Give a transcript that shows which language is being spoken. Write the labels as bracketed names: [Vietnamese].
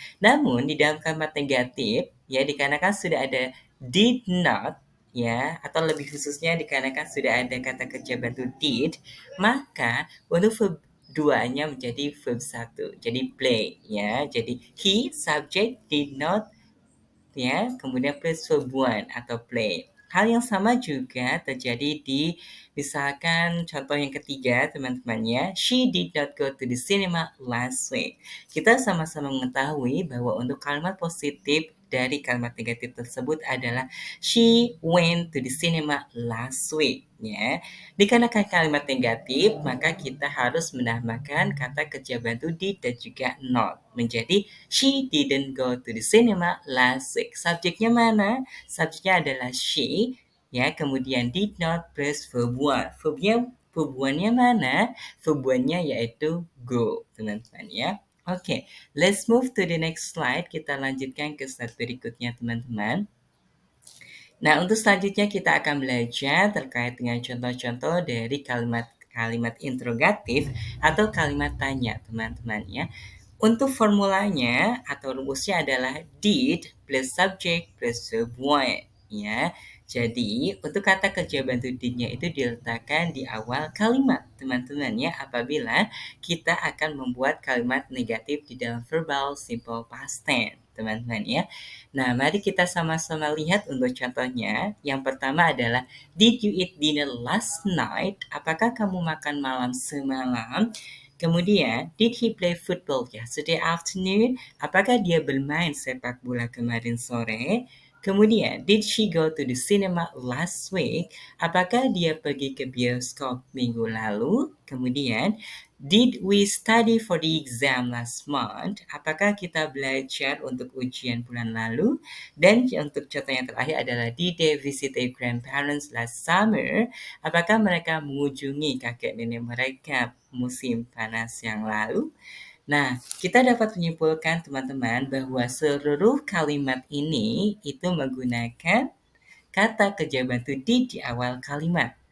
[Indonesian] Namun di dalam kalimat negatif ya dikarenakan sudah ada did not ya atau lebih khususnya dikarenakan sudah ada kata kerja bentuk did, maka untuk verb duanya menjadi verb 1. Jadi play ya. Jadi he subject did not ya, kemudian plus verb atau play. Hal yang sama juga terjadi di misalkan contoh yang ketiga teman-teman ya. [English] She did not go to the cinema last week. [Indonesian] Kita sama-sama mengetahui bahwa untuk kalimat positif dari kalimat negatif tersebut adalah [English] she went to the cinema last week [Indonesian] ya. Dikarenakan kalimat negatif, maka kita harus menambahkan kata kerja bantu did dan juga not menjadi [English] she didn't go to the cinema last week. [Indonesian] Subjeknya mana? Subjeknya adalah she, ya. Kemudian did not plus verb one. Verb one-nya mana? Verb one-nya yaitu go, teman-teman ya. Oke, [English] let's move to the next slide. [Indonesian] Kita lanjutkan ke slide berikutnya, teman-teman. Nah, untuk selanjutnya kita akan belajar terkait dengan contoh-contoh dari kalimat interrogatif atau kalimat tanya, teman-teman ya. Untuk formulanya atau rumusnya adalah did plus subject plus verb one ya. Jadi, untuk kata kerja bantu did-nya itu diletakkan di awal kalimat, teman-teman ya, apabila kita akan membuat kalimat negatif di dalam verbal simple past tense, teman-teman ya. Nah, mari kita sama-sama lihat untuk contohnya. Yang pertama adalah [English] did you eat dinner last night? [Indonesian] Apakah kamu makan malam semalam? [English] Kemudian, did he play football yesterday afternoon? [Indonesian] Apakah dia bermain sepak bola kemarin sore? [English] Kemudian, did she go to the cinema last week? [Indonesian] Apakah dia pergi ke bioskop minggu lalu? [English] Kemudian, did we study for the exam last month? [Indonesian] Apakah kita belajar untuk ujian bulan lalu? [English] Dan untuk contoh yang terakhir adalah did they visit their grandparents last summer? [Indonesian] Apakah mereka mengunjungi kakek nenek mereka musim panas yang lalu? Nah, kita dapat menyimpulkan teman-teman bahwa seluruh kalimat ini itu menggunakan kata kerja bantu di awal kalimat.